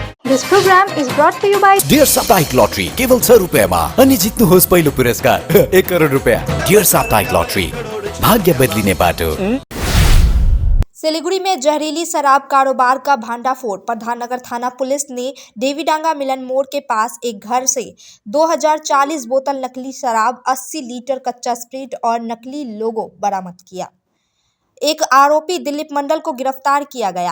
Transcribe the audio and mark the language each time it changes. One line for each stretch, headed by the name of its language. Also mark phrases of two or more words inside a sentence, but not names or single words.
English: This program is brought to you by
Nepali: डियर साप्ताहिक लॉटरी केवल 100 रुपैयाँमा अनि जित्नुहोस् पहिलो पुरस्कार 1 करोड रुपैयाँ। डियर साप्ताहिक लॉटरी, भाग्य बदलिने बाटो।
Hindi: सिलीगुड़ी में जहरीली शराब कारोबार का भांडाफोड़। प्रधाननगर थाना पुलिस ने देवीडांगा मिलन मोड़ के पास एक घर से 2040 बोतल नकली शराब, 80 लीटर कच्चा स्प्रिट और नकली लोगो बरामद किया। एक आरोपी दिलीप मंडल को गिरफ्तार किया गया।